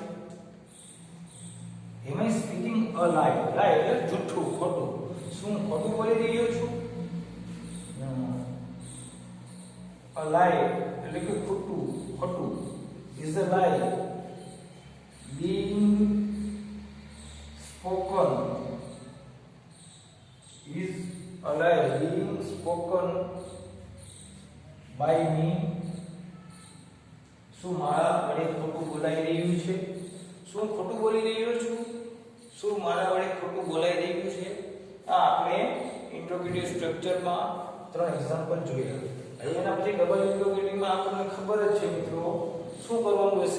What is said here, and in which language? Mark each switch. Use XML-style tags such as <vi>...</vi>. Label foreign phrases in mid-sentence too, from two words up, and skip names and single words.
<en>Am I speaking a lie?</en> <gu>Lie એટલે જૂઠું ખોટું શું ખોટું બોલી રહ્યો છું</gu> <en>a lie</en> <gu>એટલે કે ખોટું</gu> <en>is a lie being spoken is a lie being spoken by me</en> <gu>શું મારા વડે ખોટું બોલાઈ રહ્યું છે શું ખોટું બોલી રહ્યો છું શું મારા વડે ખોટું બોલાઈ રહ્યું છે આ આપણે</gu> <en>interrogative structureમાં</en> <gu>ત્રણ એક્ઝામ્પલ જોયા હવે એના પછી</gu> <en>double interrogativeમાં</en> <gu>આપણને ખબર જ છે મિત્રો શું કરવાનું હશે</gu>